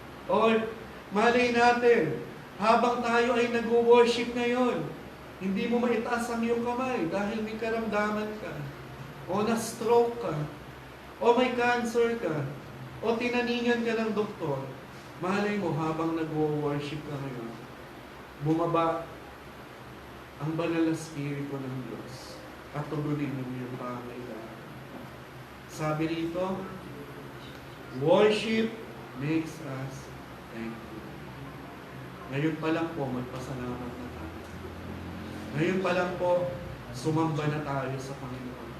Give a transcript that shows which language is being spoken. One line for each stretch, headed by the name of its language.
Filipino: Or, malay natin, habang tayo ay nag-worship ngayon, hindi mo maitaas ang iyong kamay dahil may karamdaman ka, o na-stroke ka, o may cancer ka, o tinaningan ka ng doktor. Malay mo, habang nag-worship ka ngayon, bumaba ang banal na spirito ng Diyos at tugunin mo yung pangailangan. Sabi rito,
English: worship makes us thankful.
Filipino: Ngayon pa lang po, magpasalamat na tayo. Ngayon pa lang po, sumamba na tayo sa Panginoon.